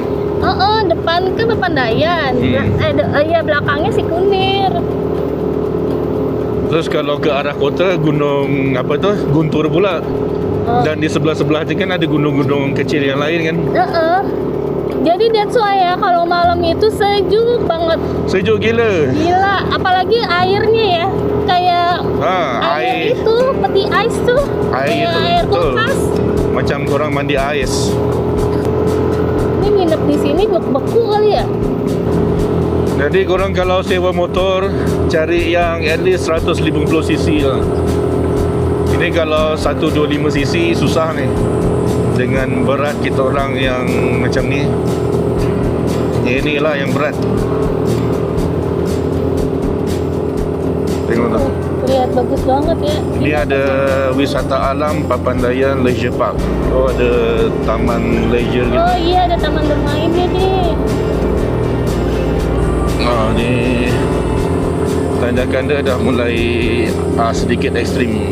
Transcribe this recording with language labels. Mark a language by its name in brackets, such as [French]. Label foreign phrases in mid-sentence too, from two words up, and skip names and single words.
[Malay] Depan kan Papandayan. Ya belakangnya Sikunir. Terus kalau ke arah kota gunung apa tu? Guntur pula. Dan di sebelah-sebelah tu kan ada gunung-gunung kecil yang lain kan. Jadi [English] that's why [Malay] ya kalau malam itu sejuk banget. Sejuk gila. Gila, apalagi airnya ya. Kayak air itu, peti ais tuh. Air Kayak itu, air betul. kulkas. Macam korang mandi ais. [Indonesian] Ini nginep di sini beku kali ya. [Malay] Jadi korang kalau sewa motor cari yang [English] at least [Malay] 150cc lah. Ini kalau 125cc susah ni. Dengan berat kita orang yang macam ni. Inilah yang berat. Tengok tu. [Indonesian] Lihat bagus banget ya. Ini ada wisata alam Papandayan Leisure Park. Oh, ada taman leisure gitu. Oh iya, ada taman bermainnya nih. [Malay] Ni tanjakan dia dah mulai sedikit ekstrim.